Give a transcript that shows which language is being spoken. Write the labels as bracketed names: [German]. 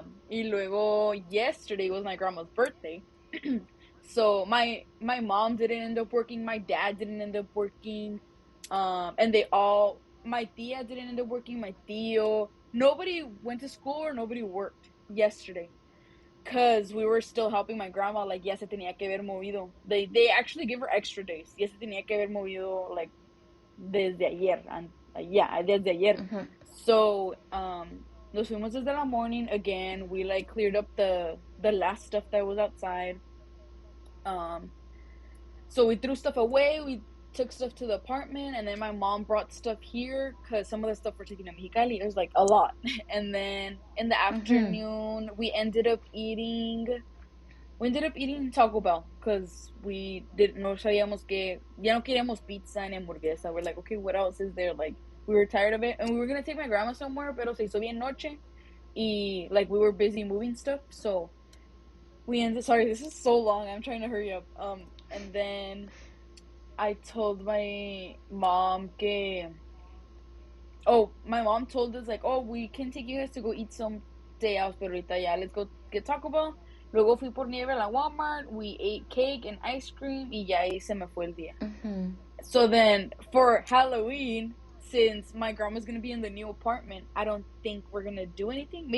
[Spanish] Y luego [English] yesterday was my grandma's birthday. So my mom didn't end up working, my dad didn't end up working. And my tia didn't end up working, my tío. Nobody went to school or nobody worked yesterday. Cause we were still helping my grandma, like [Spanish] ya se tenía que haber movido. [English] They actually give her extra days. [Spanish] Ya se tenía que haber movido like desde ayer. Yeah, desde ayer. Mhm. [English] So [Spanish] nos fuimos desde la morning again. [English] We like cleared up the last stuff that was outside. Um so we threw stuff away. We took stuff to the apartment, and then my mom brought stuff here because some of the stuff we're taking to Mexicali. It was like a lot. And then in the Mhm. afternoon, we ended up eating Taco Bell because we didn't [Spanish] no sabíamos que ya no queríamos pizza ni hamburguesa. [English] We're like, okay, what else is there? Like we were tired of it, and we were gonna take my grandma somewhere, [Spanish] pero se hizo bien noche, y [English] like we were busy moving stuff, so we ended. Sorry, this is so long. I'm trying to hurry up. And then I told my mom [Spanish] que. [English] Oh, my mom told us like, oh, we can take you guys to go eat some day out, [Spanish] pero ahorita ya, [English] let's go get Taco Bell. [Spanish] Luego fui por nieve a la Walmart. [English] We ate cake and ice cream, [Spanish] y ya ahí se me fue el día. Mhm. [English] So then for Halloween, since my grandma's gonna be in the new apartment, I don't think we're gonna do anything.